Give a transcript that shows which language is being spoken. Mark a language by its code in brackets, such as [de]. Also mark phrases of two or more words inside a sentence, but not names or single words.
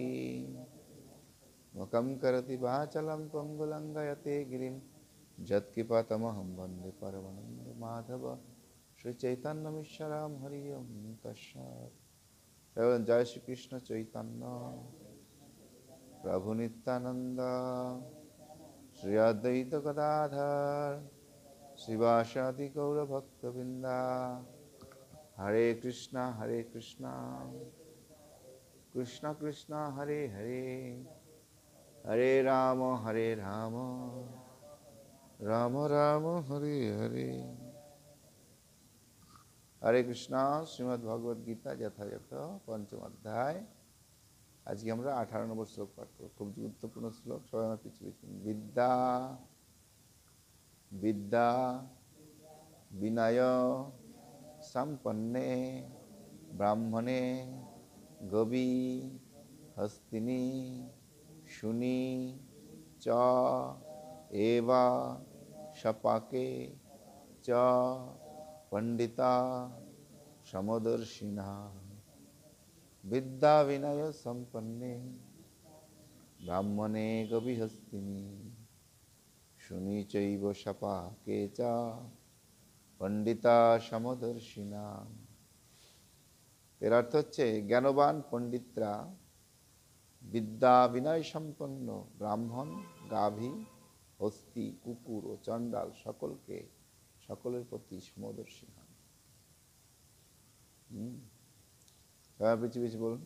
[sa] मुखं करोति वाचालं पंगुलंघयते गिरिं यत्कृपातमहं वन्दे परमानंद माधव। श्री चैतन्य ईश्वरं हरि ओम तस्मात्। जय श्री कृष्ण चैतन्य प्रभु नित्यानंद श्री अद्वैत गदाधर श्रीवासादि गौर भक्तवृंदा। हरे कृष्णा कृष्ण कृष्ण हरे हरे, हरे राम राम राम हरे हरे। हरे कृष्णा। श्रीमद् भगवद गीता यथायथ पंचम अध्याय। [hi] आज के [bn] আমরা 18 নম্বর শ্লোক পাঠ করব। খুব গুরুত্বপূর্ণ শ্লোক। সবাই আমার পিছু পিছু। [sa] বিদ্যা বিদ্যা বিনয় সম্পন্নে ব্রাহ্মণে গবি হস্তিনি শুনি চ এবা শপাকে চ पंडिता समदर्शिना। विद्या विनय संपन्ने ब्राह्मणे गविहस्तिनि शुनि चैव शपाके च पंडिता समदर्शिना। [bn] এর অর্থ হচ্ছে জ্ঞানবান পণ্ডিতরা বিদ্যা বিনয় সম্পন্ন ব্রাহ্মণ গাভী হস্তি কুকুর ও চণ্ডাল সকলের প্রতি সমদর্শী হন। পিছিয়ে পিছিয়ে বলুন।